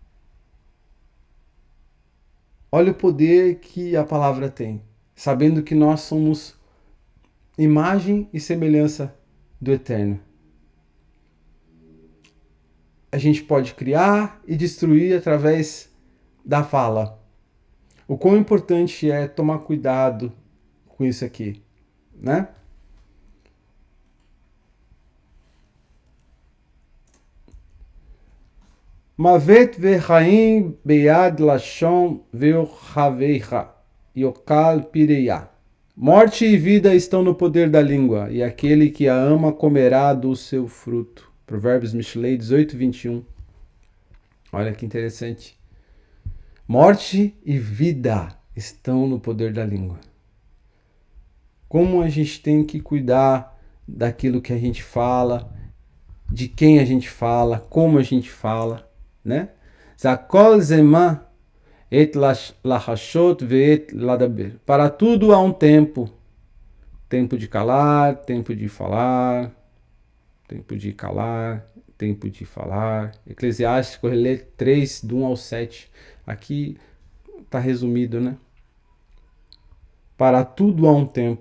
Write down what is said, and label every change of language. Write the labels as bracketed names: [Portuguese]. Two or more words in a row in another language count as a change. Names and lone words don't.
[Portuguese] Olha o poder que a palavra tem, sabendo que nós somos imagem e semelhança do Eterno. A gente pode criar e destruir através da fala. O quão importante é tomar cuidado com isso aqui, né? [Hebrew] מות וחיים ביד לשון ואהביה יאכל פריה. [Portuguese] Morte e vida estão no poder da língua, e aquele que a ama comerá do seu fruto. Provérbios Mishlei 18, 21. Olha que interessante. Morte e vida estão no poder da língua. Como a gente tem que cuidar daquilo que a gente fala, de quem a gente fala, como a gente fala, né? [Hebrew] לכל זמן עת לחשות ועת לדבר. [Portuguese] Para tudo há um tempo. Tempo de calar, tempo de falar, tempo de calar, tempo de falar. Eclesiastes, Correlê 3, do 1 ao 7. Aqui está resumido, né? Para tudo há um tempo.